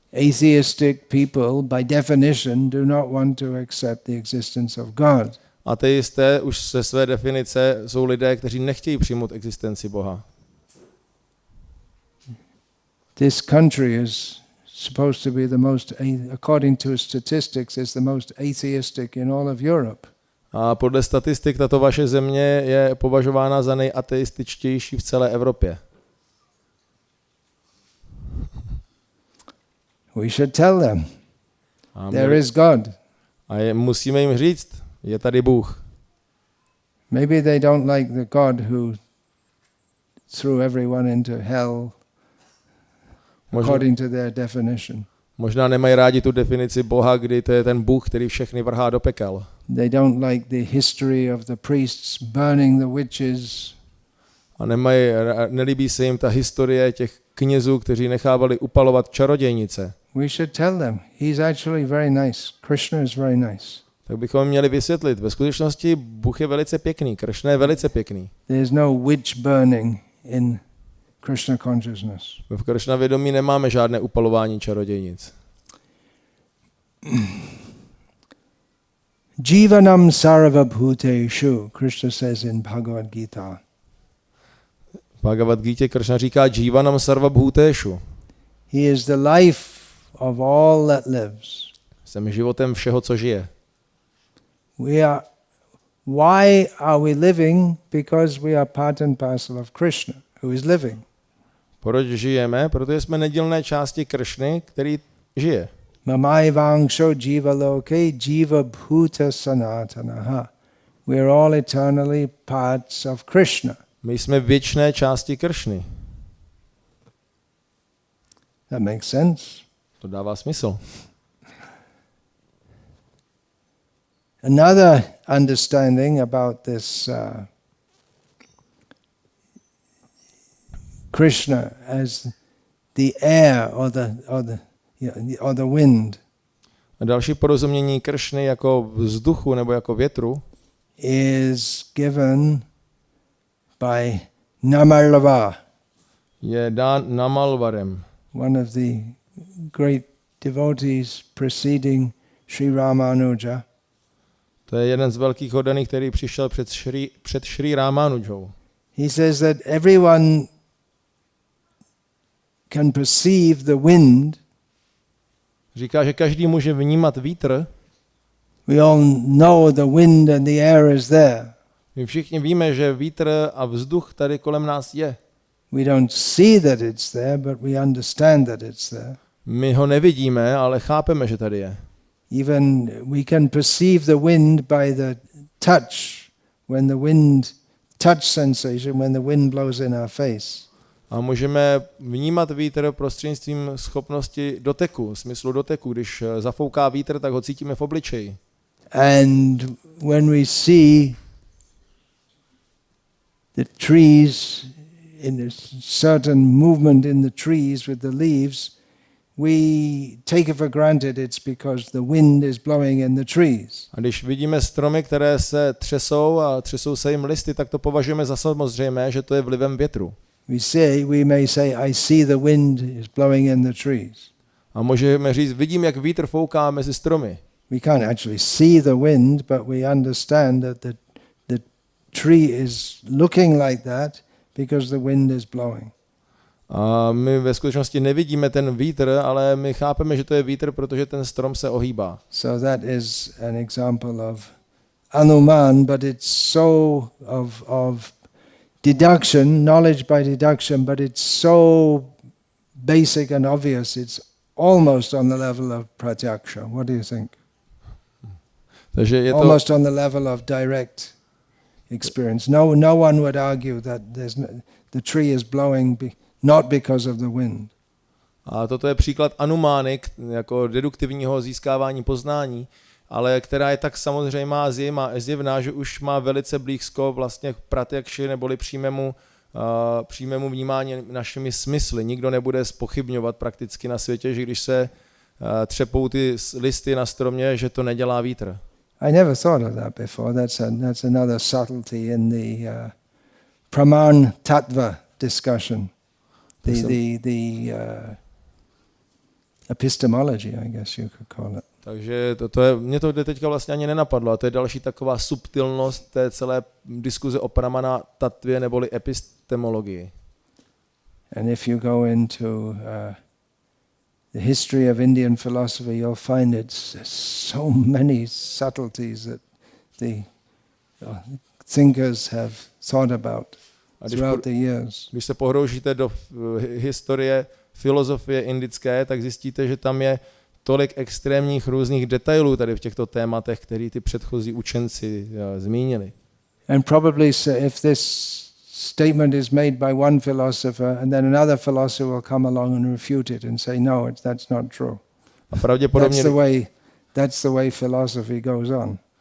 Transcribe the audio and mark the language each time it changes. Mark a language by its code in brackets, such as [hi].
[en] Atheistic people, by definition, do not want to accept the existence of God. [cs] Ateisté už ze své definice jsou lidé, kteří nechtějí přijmout existenci Boha. [en] This country is supposed to be the most, according to statistics, is the most atheistic in all of Europe. [cs] A podle statistik tato vaše země je považována za nejateističtější v celé Evropě. [en] We should tell them, there is God. [cs] A musíme jim říct, je tady Bůh. [en] Maybe they don't like the God who threw everyone into hell according to their definition. [cs] Možná nemají rádi tu definici Boha, kdy to je ten Bůh, který všechny vrhá do pekel. [en] They don't like the history of the priests burning the witches. [cs] A nelíbí se jim ta historie těch knězů, kteří nechávali upalovat čarodějnice. [en] We should tell them, he's actually very nice. Krishna is very nice. [cs] Tak bychom měli vysvětlit. Ve skutečnosti Bůh je velice pěkný, Krishna je velice pěkný. [en] There is no witch burning in Krishna consciousness. [cs] V Krishna vědomí nemáme žádné upalování čarodějnic. [sa] Jivanam sarvabhuteshu, [en] Krishna says in Bhagavad Gita. [cs] V Bhagavad Gita Krishna říká [sa] Jivanam sarvabhuteshu. [en] He is the life of all that lives. [cs] Jsem životem všeho, co žije. [en] Why are we living? Because we are part and parcel of Krishna, who is living. [cs] Proč žijeme? Protože jsme nedílné části Kršny, který žije. [sa] Mamai vangsho jiva loke jiva bhuta sanatanaha. [en] We are all eternally parts of Krishna. [cs] My jsme věčné části Kršny. [en] That makes sense. [cs] To dává smysl. [en] Another understanding about this Krishna as the air or the wind. [cs] A další porozumění Kršny jako vzduchu nebo jako větru [en] is given by Namalva. [cs] Je dán Namalvarem. [en] One of the great devotees preceding Sri Ramanuja. [cs] To je jeden z velkých oddaných, který přišel před Sri Ramanujou. [en] He says that everyone can perceive the wind. [cs] Říká, že každý může vnímat vítr. [en] We all know the wind and the air is there. [cs] My všichni víme, že vítr a vzduch tady kolem nás je. [en] We don't see that it's there, but we understand that it's there. [cs] My ho nevidíme, ale chápeme, že tady je. [en] Even we can perceive the wind by the touch, when the wind, touch sensation, when the wind blows in our face. [cs] A můžeme vnímat vítr prostřednictvím schopnosti doteku, smyslu doteku. Když zafouká vítr, tak ho cítíme v obličeji. [en] And when we see the trees, in a certain movement in the trees with the leaves, we take it for granted it's because the wind is blowing in the trees. [cs] A když vidíme stromy, které se třesou a třesou se jim listy, tak to považujeme za samozřejmé, že to je vlivem větru. [en] We may say, I see the wind is blowing in the trees. [cs] A můžeme říct, vidím, jak vítr fouká mezi stromy. [en] We can't actually see the wind, but we understand that the tree is looking like that because the wind is blowing. [cs] A my ve skutečnosti nevidíme ten vítr, ale my chápeme, že to je vítr, protože ten strom se ohýbá. [en] So that is an example of anuman, but it's so of deduction, knowledge by deduction, but it's so basic and obvious, it's almost on the level of pratyaksha. What do you think? [cs] Takže je to [en] Almost on the level of direct experience. No one would argue that the tree is blowing not because of the wind. [cs] A toto je příklad anumány, jako deduktivního získávání poznání, ale která je tak samozřejmá a zjevná, že už má velice blízko vlastně k pratyakši neboli přímému vnímání našimi smysly. Nikdo nebude zpochybňovat prakticky na světě, že když se třepou ty listy na stromě, že to nedělá vítr. [en] I never thought of that before. That's another subtlety in the praman tattva discussion. The epistemology, I guess you could call it. [cs] Takže mě to teďka vlastně ani nenapadlo a to je další taková subtilnost té celé diskuze o pramana tatvě neboli epistemologii. [en] And if you go into the history of Indian philosophy, you'll find it's so many subtleties that the thinkers have thought about throughout the years. [cs] Když se pohroužíte do historie filozofie indické, tak zjistíte, že tam je tolik extrémních různých detailů tady v těchto tématech, které ty předchozí učenci zmínili. [en] And probably if this statement is made by one philosopher and then another philosopher will come along and refute it and say no, that's not true. [cs] A pravděpodobně [en] that's the way philosophy goes on.